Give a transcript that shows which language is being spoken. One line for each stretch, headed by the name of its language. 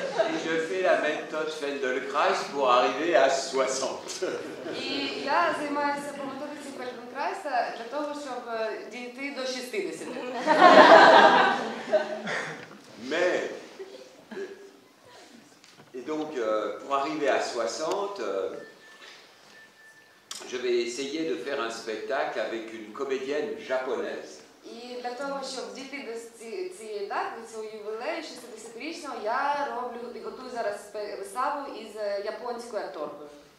French: Et je fais la méthode Feldenkrais pour arriver à 60.
Ukrainian: І я займаюся по методиці Фельденкрайса для того, щоб дійти до 60.
French: Mais, et donc, pour arriver à 60, je vais essayer de faire un spectacle avec une comédienne japonaise.
Ukrainian: І для того, щоб дійти до цієї дати, до цього ювілею 60-річного, я роблю і готую зараз виставу із японською акторкою.